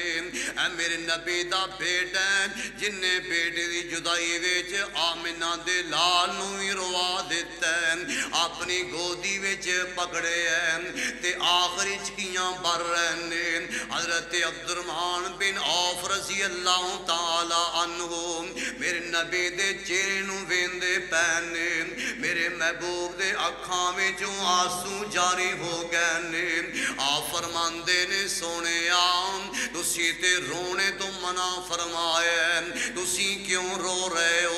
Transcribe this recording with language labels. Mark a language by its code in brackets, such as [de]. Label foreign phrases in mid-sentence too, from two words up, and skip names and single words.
[pa] اے میرے نبی دا بیٹا جنھے بیٹے دی جدائی وچ آمنہ دے لال نوں بھی رووا دتا، اپنی گودی وچ پکڑے تے آخری ہچکیاں بھر رہے نے. حضرت عبدالرحمن بن عوف [ar] رضي الله تعالى عنه [pa] میرے نبی دے چہرے نوں ویندے پئے نے، میرے محبوب دے اکھاں وچوں آنسو جاری ہو گئے نے. آپ فرماندے نے سوہنیا تسی تے رونے توں منع فرمایا، تسی کیوں رو رہے ہو?